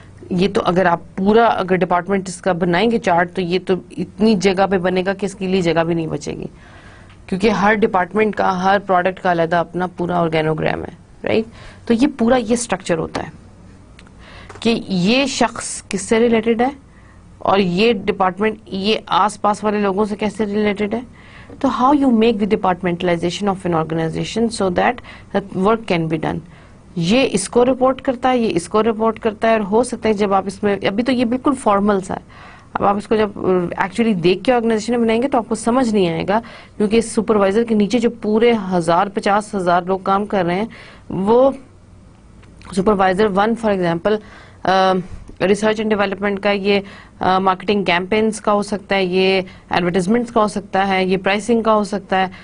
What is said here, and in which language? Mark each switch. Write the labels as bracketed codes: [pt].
[ur] یہ تو اگر آپ پورا اگر ڈپارٹمنٹ اس کا بنائیں گے چارٹ تو یہ تو اتنی جگہ پہ بنے گا کہ اس کے لیے جگہ بھی نہیں بچے گی, کیونکہ ہر ڈپارٹمنٹ کا ہر پروڈکٹ کا علیحدہ اپنا پورا آرگینوگرام ہے, رائٹ. تو یہ پورا یہ اسٹرکچر ہوتا ہے کہ یہ شخص کس سے ریلیٹڈ ہے اور یہ ڈپارٹمنٹ یہ آس پاس والے لوگوں سے کیسے ریلیٹڈ ہے. [en] تو how you make the departmentalisation of an organisation so that work can be done. [ur] یہ اس کو رپورٹ کرتا ہے, یہ اس کو رپورٹ کرتا ہے, اور ہو سکتا ہے جب آپ اس میں, ابھی تو یہ بالکل فارمل سا ہے, اب آپ اس کو جب ایکچولی دیکھ کے آرگنائزیشن میں بنائیں گے تو آپ کو سمجھ نہیں آئے گا, کیونکہ سپروائزر کے نیچے جو پورے 50,000 لوگ کام کر رہے ہیں, وہ supervisor 1 for example research and development کا, یہ مارکیٹنگ کیمپینز کا ہو سکتا ہے, یہ ایڈورٹیزمنٹس کا ہو سکتا ہے, یہ پرائسنگ کا ہو سکتا ہے.